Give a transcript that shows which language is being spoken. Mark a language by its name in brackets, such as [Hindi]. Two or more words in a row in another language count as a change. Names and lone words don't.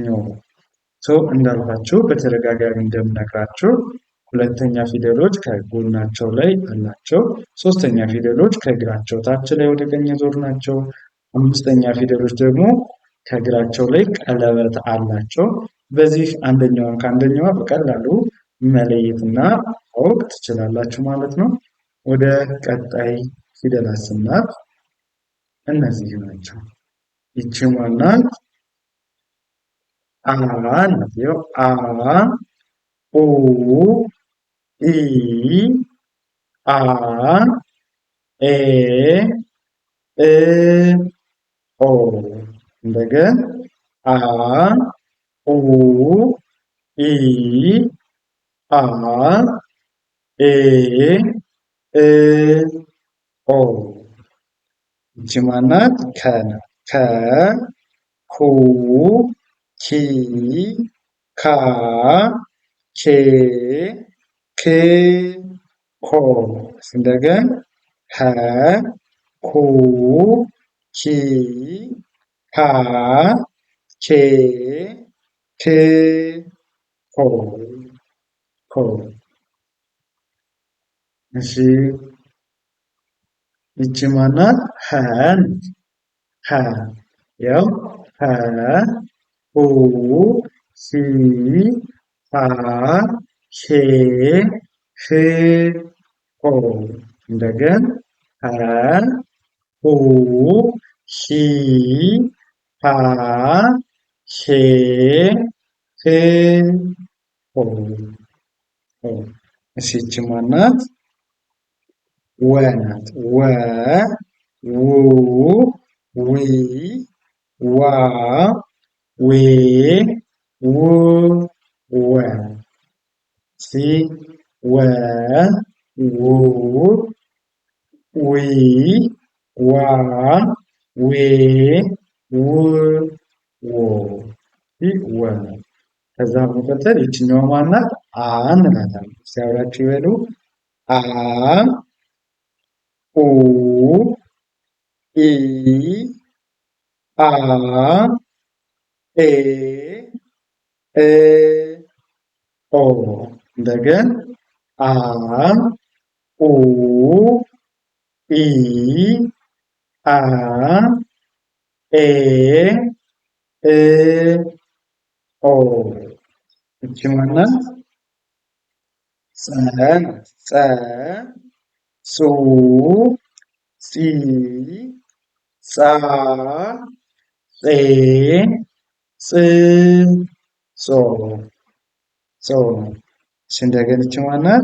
[Amharic] እንዳልኳችሁ በተደጋጋሚ እንደምነግራችሁ ሁለተኛ ፊደሎች ከጎናቸው ላይ አላቸው። ሶስተኛ ፊደሎች ከእግራቸው ታች ላይ ወደ ቀኝ ዞር ናቸው። አምስተኛ ፊደሎች ደግሞ ከእግራቸው ላይ ቀለበት አላቸው። በዚህ አንደኛውን ከአንደኛዋ በቀላሉ መለየትና ማወቅ ትችላላችሁ ማለት ነው። ወደ ቀጣይ ፊደላት ስናልፍ እነዚህ ናቸው። ይቺ ማናት? አ ናት። ይኸው አ ኡ ኢ አ ኤ እ ኦ እንደገን አ ኡ ኢ አ ኤ እ ኦ ይቺ ማናት? ከ ናት። ከ ኩ ኪ ካ ኬ ክ ኮ እንደገን ከ ኩ ኪ ካ ኬ ክ ኮ ኮ እሺ ይቺ ማናት? ሀ ናት። ሀ ያው ሀ ሁ ሂ ሃ ሄ ህ ሆ እንደገን ሀ ሁ ሂ ሃ ሄ ህ ሆ ሆ እሺ ይቺ ማናት? ወ ናት። ወ ው ዊ ዋ ዌ ው ወ ሲ ወ ው ዊ ዋ ዌ ው ዎ ወ ከዛ በመቀጠል ይችኛዋ ማናት? አ እንላታለን። ሲያብራችሁ ይበሉ አ ኡ ኢ አ ኤ እ ኦ እንደገን አ ኡ ኢ አ ኤ እ ኦ ይቺ ማናት? ጸ ናት። ጸ ጹ ጺ ጻ ጼ ጽ ጾ ጾ እሺ እንደገና ይቺ ማናት?